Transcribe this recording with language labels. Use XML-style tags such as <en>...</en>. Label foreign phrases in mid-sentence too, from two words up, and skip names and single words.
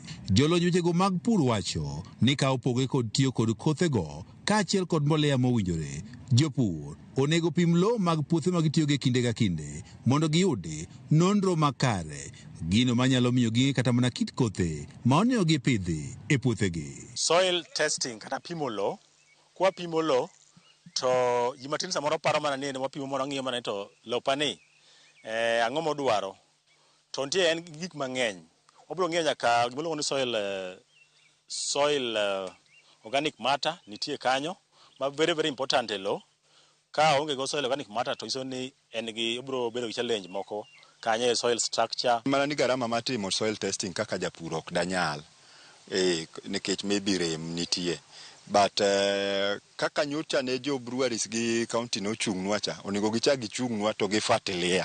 <luo>Jolony wechego mag pur wacho ni ka opoge kod tiyo kod kothego kaachiel kod mbolea mowinjore, jopur onego pim lowo mag puothe ma gitiyogo e kinde ka kinde mondo giyudi nonro makare, gino manyalo miyo ging'e kata mana kit kothe ma onego gipidhi e puothegi.</luo> <en>Soil testing</en> <luo>kata pimo lowo, kwa pimo lowo to gima tin samoro paro mana ni wapimo mondo ng'iyo mana to lopani ang'o modwaro, to nitie en gik mang'eny. Wabiro ng'iyo nyaka gima iluongo ni</luo> <en>soil organic matter</en> <luo>nitie kanyo ma</luo> <en>very very important</en> <luo>e lowo. Ka onge go</luo> <en>soil organic matter</en> <luo>to iso ni obiro bedo gi challenge moko kanyo e</luo> <en>soil structure.</en> <luo>Mana ni garama mar timo</luo> <en>soil testing</en> <luo>kaka japur ok danyal nikech maybe rem nitie. But kaka nyocha ne jo breweries gi county no chung'nwa cha, onego gichak gichung'nwa to gifuatilia.</luo>